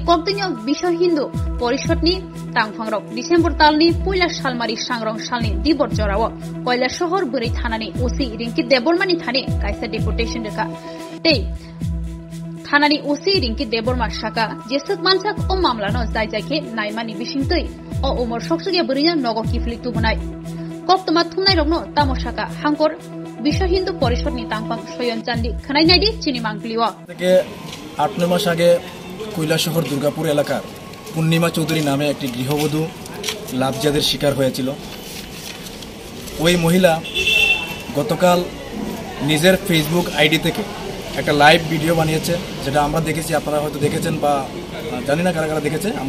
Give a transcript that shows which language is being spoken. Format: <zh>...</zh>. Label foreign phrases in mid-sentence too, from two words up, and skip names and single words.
<trp>koktinyo bisho Hindu porishotni tangphangrok December talni puila salmari sangrong salni dibor jorao Koilashahar buri thanani osi ringki debormani thani kaisa deputation reka tei Thanani osi ringki deborma shaka jesuk mansak o mamlano jaijake naimani bisingtei o umor soksugia burinya nogo kifli tubunai koktoma thungnai rokno tamoshaka hangkor বিশ্ব হিন্দু পরিষদনি তাংপাং সয়ন চান্দি খনাইনাইদি চিনি মাংলিও</trp> <bn>থেকে 8-9 মাস আগে কৈলাসহর দুর্গাপুর এলাকার পূর্ণিমা চৌধুরী নামে একটি গৃহবধূ লাভজাদের শিকার হয়েছিল ওই মহিলা গতকাল নিজের ফেসবুক আইডি থেকে একটা লাইভ ভিডিও বানিয়েছে যেটা আমরা দেখেছি আপনারা হয়তো দেখেছেন বা জানি না কারা কারা দেখেছে আমরা</bn>